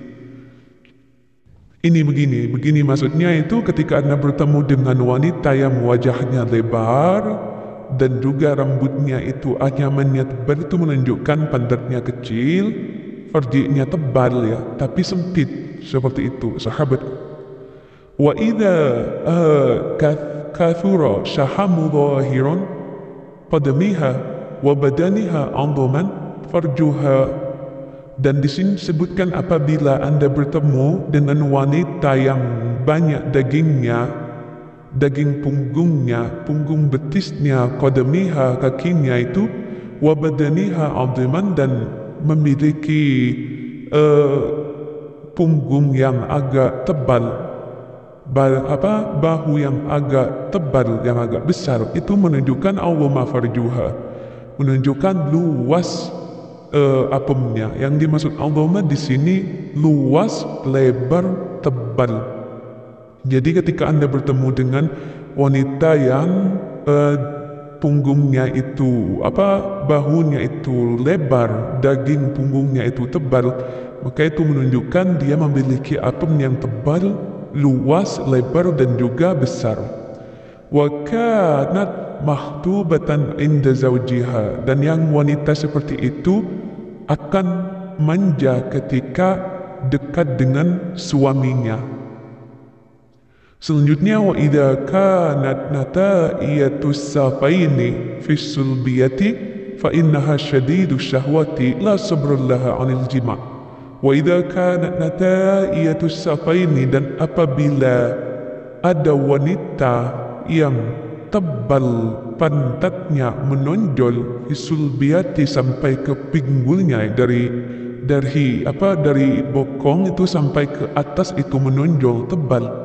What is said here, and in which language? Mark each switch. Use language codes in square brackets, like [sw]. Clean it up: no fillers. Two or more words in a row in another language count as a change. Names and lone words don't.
[id] Ini begini maksudnya itu ketika Anda bertemu dengan wanita yang wajahnya lebar dan juga rambutnya itu anyamannya tebal, itu menunjukkan pantatnya kecil, farjinya tebal ya, tapi sempit, seperti itu sahabat. [ar] وإذا كثر شحم ظاهر قدميها وبدنها عظم فرجها. [id] Dan di sini disebutkan apabila Anda bertemu dengan wanita yang banyak dagingnya, daging punggungnya, punggung betisnya, qadamiha, kakinya itu, [ar] وبدنها عظما, [id] dan memiliki punggung yang agak tebal. bahu yang agak tebal, yang agak besar, itu menunjukkan [ar] عظم فرجها, [id] menunjukkan luas apemnya. Yang dimaksud awwama di sini luas, lebar, tebal. Jadi ketika Anda bertemu dengan wanita yang punggungnya itu bahunya itu lebar, daging punggungnya itu tebal, maka itu menunjukkan dia memiliki apem yang tebal, luas, lebar, dan juga besar. [ar] وكانت محظوظة عند زوجها, [id] dan yang wanita seperti itu akan manja ketika dekat dengan suaminya. Selanjutnya, [ar] وإذا كانت ناتئة السفلين في صلبيتها فإنها شديدة الشهوة لا صبر لها عن الجماع'. وإذا كانت ناتئة السفلين, [id] dan apabila ada wanita yang tebal pantatnya menonjol [ar] في صلبيتها [id] sampai ke pinggulnya, dari bokong itu sampai ke atas itu menonjol tebal.